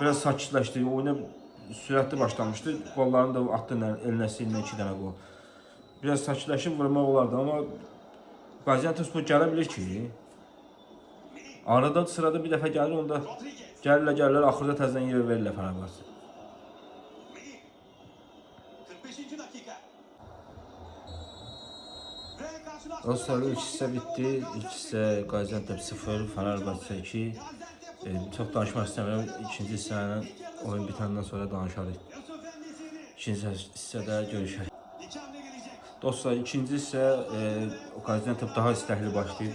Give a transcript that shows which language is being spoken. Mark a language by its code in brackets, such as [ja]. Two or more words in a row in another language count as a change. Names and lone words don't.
[az] biraz sakitləşdi. Oyuna sürətli başlamışdı. Qollarını da attı elinə ilə 2 dənə gol. Biraz sakitləşib vurmaq olardı, amma Gaziantepspor gələ bilir ki, arada sırada bir dəfə gəlir, onda Rodriguez. gəlirlər, axırda təzədən yer verirlər Fenerbahçe. [tr] Melih. 45. dakika. Ve karşılaştırma. [az] Dostlar ilk hissə bitdi. İlk hissə Gaziantep 0, Fenerbahçe 2. Çox danışmaq istəmirəm. İkinci hissənin oyun bitəndən sonra danışarıq. Yusuf En-Nesyri. İkinci hissədə görüşək. [tr] Dikembe gelecek. [az] Dostlar ikinci hissə Gaziantep daha istəkli başlayıb.